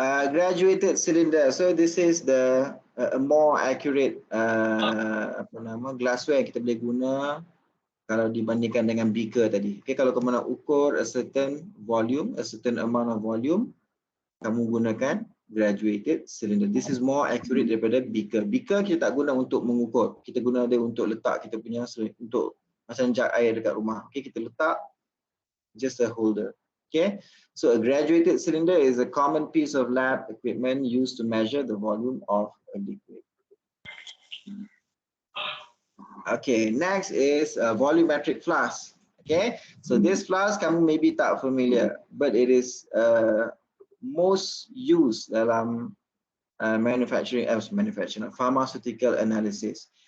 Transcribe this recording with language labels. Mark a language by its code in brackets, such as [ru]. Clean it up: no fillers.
[en] Graduated cylinder. So this is the a more accurate [ms] apa nama [en] glassware [ms] yang kita boleh guna kalau dibandingkan dengan [en] beaker tadi. Okay, [ms] kalau kamu nak ukur [en] a certain volume, a certain amount of volume, [ms] kamu gunakan [en] graduated cylinder. This is more accurate daripada beaker. [ms] Beaker kita tak guna untuk mengukur. Kita guna dia untuk letak kita punya untuk macam jug air dekat rumah. [en] Okay, [ms] kita letak [en] just a holder. Okay, so a graduated cylinder is a common piece of lab equipment used to measure the volume of a liquid. Okay, next is a volumetric flask. Okay, so this flask [ms] kamu maybe tak familiar, [en] but it is most used dalam manufacturing, pharmaceutical analysis.